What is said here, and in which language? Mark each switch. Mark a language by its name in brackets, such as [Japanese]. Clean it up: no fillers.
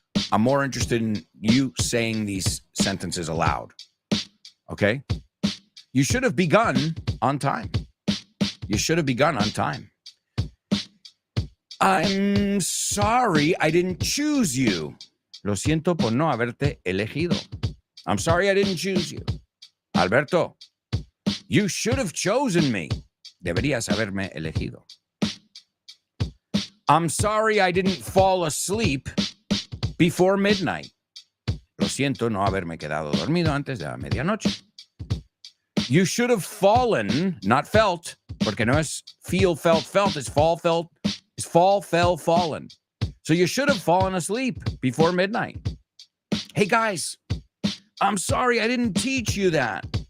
[English] I'm more interested in you saying these sentences aloud. Okay? You should have begun on time. You should have begun on time. I'm sorry I didn't choose you. [Spanish] Lo siento por no haberte elegido. [English] I'm sorry I didn't choose you. Alberto, you should have chosen me. [Spanish] Deberías haberme elegido. [English] I'm sorry I didn't fall asleep before midnight. [Spanish] Lo siento no haberme quedado dormido antes de la medianoche. [English] You should have fallen, not felt, [Spanish] porque no es [English] feel, felt, it's fall, fell, fallen. So you should have fallen asleep before midnight. Hey guys, I'm sorry I didn't teach you that.